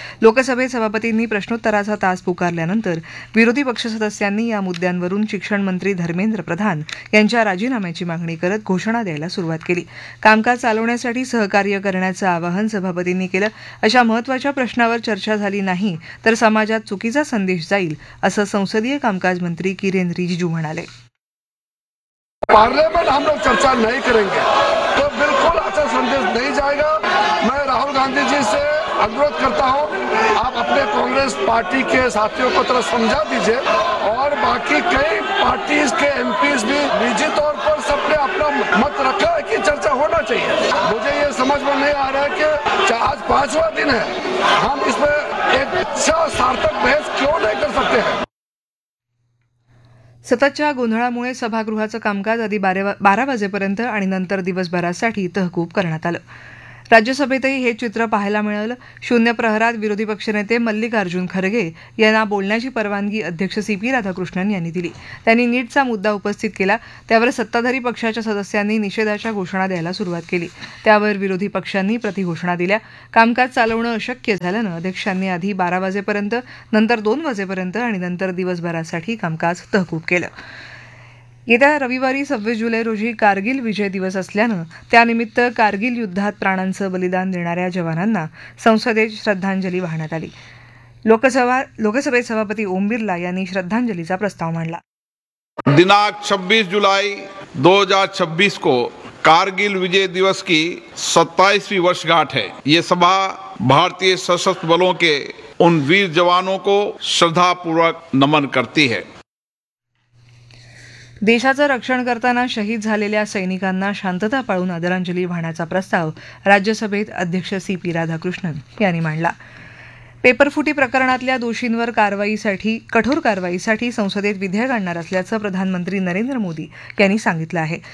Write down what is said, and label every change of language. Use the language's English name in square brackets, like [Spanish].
[Marathi] लोकसभेत सभापतींनी प्रश्नोत्तराचा तास पुकारल्यानंतर विरोधी पक्ष सदस्यांनी या मुद्द्यांवरून शिक्षण मंत्री धर्मेंद्र प्रधान यांच्या राजीनाम्याची मागणी करत घोषणा द्यायला सुरुवात केली. कामकाज चालवण्यासाठी सहकार्य करण्याचं आवाहन सभापतींनी केलं. अशा महत्वाच्या प्रश्नावर चर्चा झाली नाही तर समाजात चुकीचा संदेश जाईल असं संसदीय कामकाज मंत्री किरेन रिजिजू म्हणाले. [Hindi] पार्लियामेंट हम लोग चर्चा नहीं करेंगे तो बिल्कुल अच्छा संदेश नहीं जाएगा. मैं राहुल गांधी जी से अनुरोध करता हूं, आप अपने कांग्रेस पार्टी के साथियों को थोड़ा समझा दीजिए और बाकी कई पार्टी के MPs भी निजी तौर पर सबने अपना मत रखा है कि चर्चा होना चाहिए. मुझे ये समझ में नहीं आ रहा है कि आज पांचवा दिन है, हम इसमें एक अच्छा सार्थक बहस क्यों नहीं कर सकते हैं. [Marathi] सततच्या गोंधळामुळे सभागृहाचं कामकाज आधी 12 वाजेपर्यंत आणि नंतर दिवसभरासाठी तहकूब करण्यात आलं. राज्यसभेतही हे चित्र पाहायला मिळालं. शून्य प्रहरात विरोधी पक्षनेते मल्लिकार्जुन खरगे यांना बोलण्याची परवानगी अध्यक्ष CP राधाकृष्णन यांनी दिली. त्यांनी नीटचा मुद्दा उपस्थित केला. त्यावर सत्ताधारी पक्षाच्या सदस्यांनी निषेधाच्या घोषणा द्यायला सुरुवात केली. त्यावर विरोधी पक्षांनी प्रतिघोषणा दिल्या. कामकाज चालवणं अशक्य झाल्यानं अध्यक्षांनी आधी 12 वाजेपर्यंत, नंतर 2 वाजेपर्यंत आणि नंतर दिवसभरासाठी कामकाज तहकूब केलं. येत्या रविवारी 26 जुलै रोजी कारगिल विजय दिवस असल्यानं त्यानिमित्त कारगिल युद्धात प्राणांचं बलिदान देणाऱ्या जवानांना संसदेत श्रद्धांजली वाहण्यात आली. लोकसभेत सभापती ओम बिर्ला यांनी श्रद्धांजलीचा प्रस्ताव मांडला. [Hindi] दिनांक 26 जुलै 2026 को कारगिल विजय दिवस की 27वीं वर्षगांठ है. ये सभा भारतीय सशस्त्र बलों के उन वीर जवानों को श्रद्धापूर्वक नमन करती है. [Marathi] देशाचं रक्षण करताना शहीद झालेल्या सैनिकांना शांतता पाळून आदरांजली वाहण्याचा प्रस्ताव राज्यसभेत अध्यक्ष CP राधाकृष्णन यांनी मांडला. पेपरफुटी प्रकरणातल्या दोषींवर कठोर कारवाईसाठी संसदेत विधेयक आणणार असल्याचं प्रधानमंत्री नरेंद्र मोदी यांनी सांगितलं आहे.